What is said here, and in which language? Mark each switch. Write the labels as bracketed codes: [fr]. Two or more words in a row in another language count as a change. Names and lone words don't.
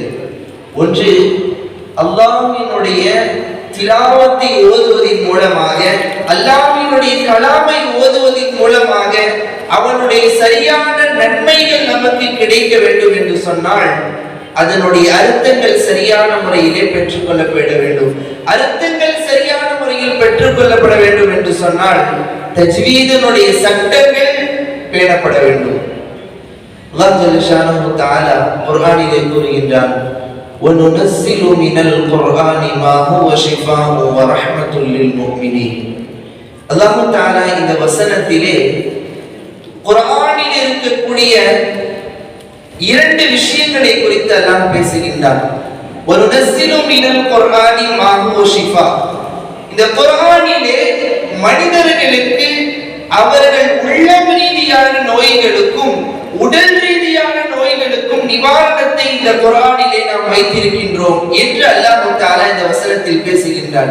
[ta] ஒன்று, அல்லாஹ்வினுடைய திலாவத்தை ஓதுவதன் மூலமாக, அல்லாஹ்வினுடைய கலாமை ஓதுவதன் மூலமாக அவனுடைய சரியான நன்மைகள் நமக்கு கிடைக்க வேண்டும் என்று சொன்னால் அதனுடைய அர்த்தங்கள் சரியான முறையிலே பெற்றுக்கொள்ளப்பட வேண்டும். அர்த்தங்கள் சரியான முறையில் பெற்றுக்கொள்ளப்பட வேண்டும் என்று சொன்னால் தஜ்வீதினுடைய சட்டங்கள் பேணப்பட வேண்டும். [ar] الله جل شأنه تعالى [ta] குர்ஆனிலே கூறுகின்றான், [ar] وَنُنَزِّلُ مِنَ الْقُرْآنِ مَا هُوَ شِفَاءٌ وَرَحْمَةٌ لِلْمُؤْمِنِينَ. الله تعالى [ta] இந்த வசனத்திலே குர்ஆனில் இருக்கக்கூடிய இரண்டு விஷயங்களை குறித்து அல்லாஹ் பேசுகின்றார். [ar] وَنُنَزِّلُ مِنَ الْقُرْآنِ مَا هُوَ شِفَاءٌ. [ta] இந்த குர்ஆனிலே மனிதர்களுக்கு அவர்கள் உள்ளம் ரீதியான நோய்களுக்கும் உடல் ரீதியான நோய்களுக்கும் நிவாரணத்தை இந்த குர்ஆனிலே நாம் வைத்திருக்கின்றோம் என்று [ar] الله تعالى [ta] இந்த வசனத்தில் பேசுகின்றார்.